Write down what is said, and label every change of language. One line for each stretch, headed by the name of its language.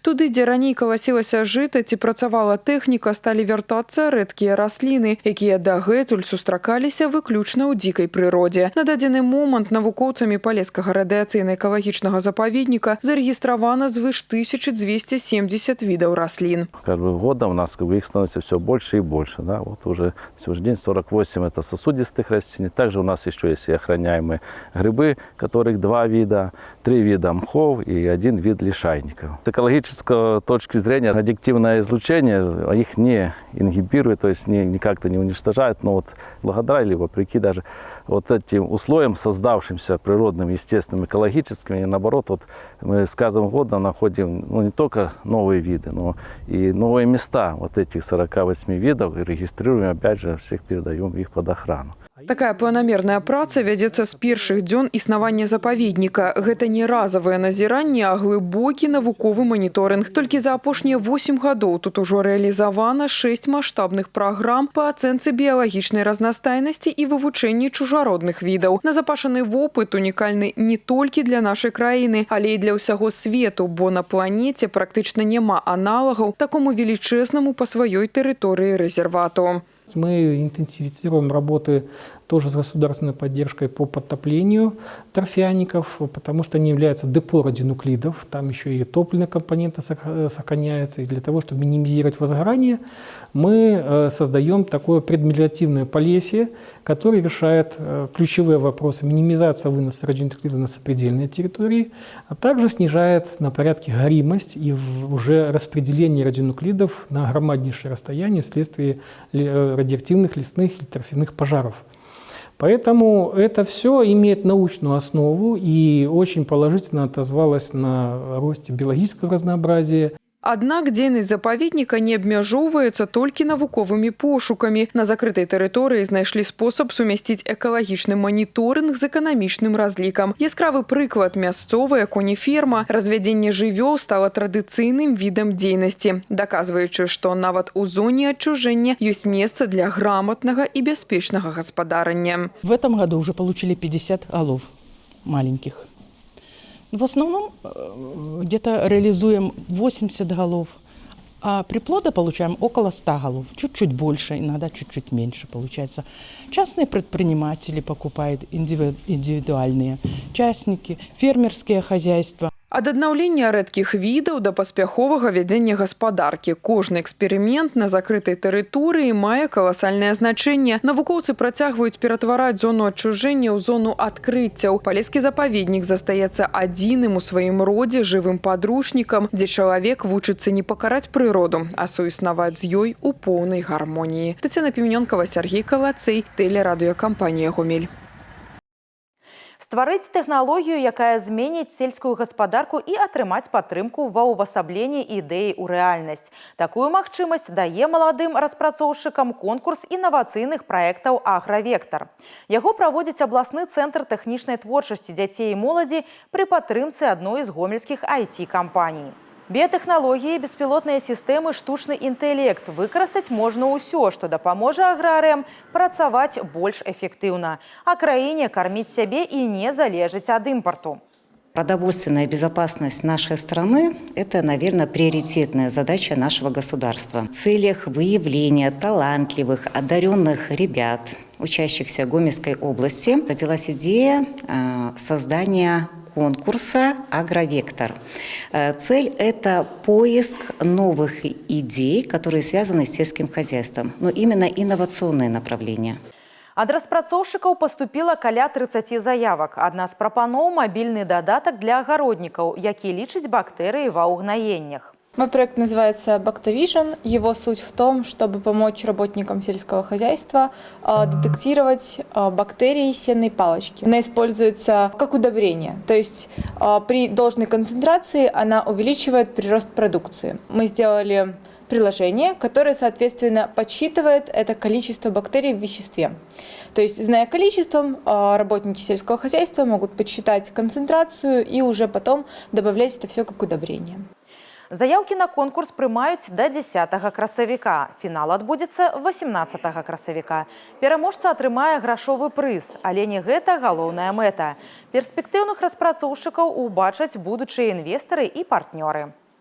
Belarusian: Туды, дзе раней каласілася жыта ці працавала тэхніка, сталі вяртацца рэдкія расліны, якія дагэтуль сустракаліся выключна ў дзікай прыродзе. На дадзены момант навукоўцамі Палескага радыяцыйна-экалагічнага запаведніка зарэгістравана звыш 1270 відаў раслін.
Russian: Годом у нас их становится все больше и больше. Да? Вот уже сегодня день 48 это сосудистые растений. Также у нас еще есть и охраняемые грибы, которых 2 вида, 3 вида мхов и 1 вид лишайников. С экологической точки зрения радиоактивное излучение их не ингибирует, то есть никак-то не уничтожает, но вот благодаря или вопреки даже вот этим условиям, создавшимся природным, естественным, экологическим, и наоборот, вот мы с каждым годом находим не только новые виды, но и новые места вот этих 48 видов, и регистрируем, опять же, всех передаем их под охрану.
Belarusian: Такая планамерная праца вядзецца з першых дзён існавання запаведніка. Гэта не разавае назіранне, а глыбокі навуковы маніторынг. Толькі за апошнія 8 гадоў тут ужо рэалізавана 6 маштабных праграм па ацэнцы біялагічнай разнастайнасці і вывучэнні чужародных відаў. Назапашаны вопыт унікальны не толькі для нашай краіны, але і для ўсяго свету, бо на планеце практычна няма аналагаў такому велічэзнаму па сваёй тэрыторыі рэзервату.
Russian: Мы интенсифицируем работы тоже с государственной поддержкой по подтоплению торфяников, потому что они являются депо радионуклидов, там еще и топливные компоненты сохраняются. И для того, чтобы минимизировать возгорание, мы создаем такое предмелиоративное полесье, которое решает ключевые вопросы: минимизация выноса радионуклидов на сопредельные территории, а также снижает на порядке горимость и уже распределение радионуклидов на громаднейшее расстояние вследствие радиоактивных лесных и торфяных пожаров. Поэтому это все имеет научную основу и очень положительно отозвалось на росте биологического разнообразия.
Belarusian: Аднак дзейнасць запаведніка не абмяжоўваецца толькі навуковымі пошукамі. На закрытай тэрыторыі знайшлі спосаб сумясціць экалагічны маніторынг з эканамічным разлікам. Яскравы прыклад – мясцовая конеферма. Развядзенне жывёл стала традыцыйным відам дзейнасці, даказваючы, што нават у зоне адчужэння ёсць месца для грамотнага і бяспечнага гаспадарання.
Russian: В этом году уже получили 50 голов маленьких. В основном где-то реализуем 80 голов, а приплода получаем около 100 голов. Чуть-чуть больше, иногда чуть-чуть меньше получается. Частные предприниматели покупают, индивидуальные частники, фермерские хозяйства.
Belarusian: Ад аднаўлення рэдкіх відаў да паспяховага вядзення гаспадаркі. Кожны эксперымент на закрытай тэрыторыі мае каласальнае значэнне. Навукоўцы працягваюць ператвараць зону адчужэння ў зону адкрыццяў. Палескі запаведнік застаецца адзіным у сваім родзе жывым падручнікам, дзе чалавек вучыцца не пакараць прыроду, а суіснаваць з ёй у поўнай гармоніі. Тацяна Пеменёнкава, Сергей Калацый, тэлерадыёкампанія «Гомель». Стварыць тэхналогію, якая зменіць сельскую гаспадарку і атрымаць падтрымку ва ўвасабленні ідэі ў рэальнасць. Такую магчымасць дае маладым распрацоўшчыкам конкурс інавацыйных праектаў «Агравектар». Яго праводзіць абласны цэнтр тэхнічнай творчасці дзяцей і моладзі пры падтрымцы адной з гомельскіх IT-кампаній. Біятэхналогіі, беспілотныя сістэмы, штучны інтэлект. Выкарыстаць можна ўсё, што дапаможа аграрыям працаваць больш эфектыўна, а краіне карміць сябе і не залежыць ад імпарту.
Russian: Продовольственная безопасность нашей страны – это, наверное, приоритетная задача нашего государства. В целях выявления талантливых, одаренных ребят, учащихся Гомельской области, родилась идея создания конкурса «Агровектор». Цель – это поиск новых идей, которые связаны с сельским хозяйством, но именно инновационные направления.
Belarusian: Ад распрацоўшчыкаў паступіла каля 30 заявак. Адна з прапаноў – мабільны дадатак для агароднікаў, які лічыць бактэрыі ва ўгнаеннях.
Russian: Мой проект называется Bactovision. Его суть в том, чтобы помочь работникам сельского хозяйства детектировать бактерии сенной палочки. Она используется как удобрение, то есть при должной концентрации она увеличивает прирост продукции. Мы сделали приложение, которое, соответственно, подсчитывает это количество бактерий в веществе. То есть, зная количеством, работники сельского хозяйства могут подсчитать концентрацию и уже потом добавлять это все как удобрение.
Belarusian: Заяўкі на конкурс прымаюць до 10 красавіка. Фінал адбудзецца 18 красавіка. Пераможца атрымае грашовы прыз, але не гэта галоўная мэта. Перспектыўных распрацоўшчыкаў убачаць будучыя інвестары і партнёры.